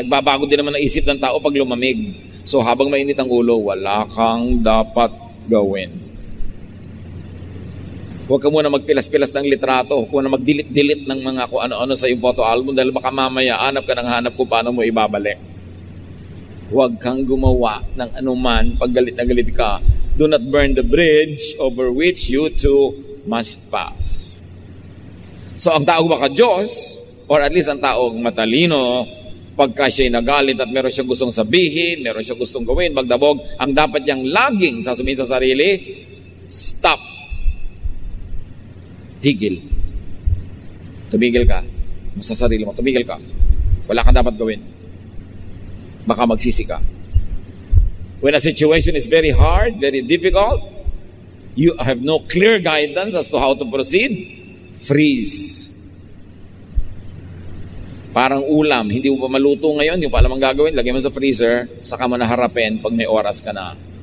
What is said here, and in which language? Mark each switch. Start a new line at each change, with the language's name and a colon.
Filipino: Nagbabago din naman ang isip ng tao pag lumamig. So habang mainit ang ulo, wala kang dapat gawin. Huwag ka muna magpilas-pilas ng litrato. Huwag muna mag-delete-delete ng mga kung ano-ano sa yung photo album dahil baka mamaya hanap ka ng hanap kung paano mo ibabalik. Huwag kang gumawa ng anuman pag galit na galit ka.
English: Do not burn the bridge over which you two must pass.
Filipino: So ang taong baka Diyos,
English: or at least
Filipino: ang taong matalino, pagka siya'y nagalit at meron siyang gustong sabihin, meron siyang gustong gawin, magdabog, ang dapat niyang laging sasabihin sa sarili, stop. Tigil. Tumigil ka. Sa sarili mo, tumigil ka. Wala kang dapat gawin. Baka magsisi ka.
English: When a situation is very hard, very difficult, you have no clear guidance as to how to proceed, freeze.
Filipino: Parang ulam, hindi mo pa maluto ngayon, hindi mo pa alam ang gagawin, lagay mo sa freezer, saka mo naharapin pag may oras ka na.